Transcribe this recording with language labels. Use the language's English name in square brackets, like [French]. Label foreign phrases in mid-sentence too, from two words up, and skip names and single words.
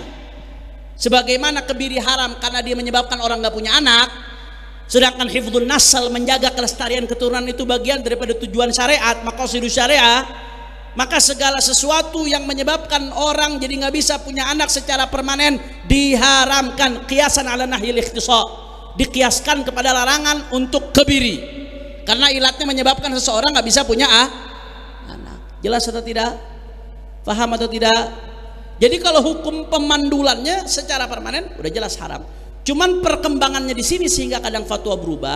[Indonesian] Sebagaimana kebiri haram karena dia menyebabkan orang nggak punya anak, sedangkan [Arabic] hifdzun nasl, [Indonesian] menjaga kelestarian keturunan, itu bagian daripada tujuan syariat, [Arabic] maqasidus syariah. [Indonesian] Maka segala sesuatu yang menyebabkan orang jadi nggak bisa punya anak secara permanen diharamkan. [Arabic] Qiyasan ala nahyil ikhtisar, [Indonesian] dikiaskan kepada larangan untuk kebiri, karena ilatnya menyebabkan seseorang nggak bisa punya anak. Jelas atau tidak? Paham atau tidak? Jadi kalau hukum pemandulannya secara permanen udah jelas haram. Cuman perkembangannya di sini sehingga kadang fatwa berubah.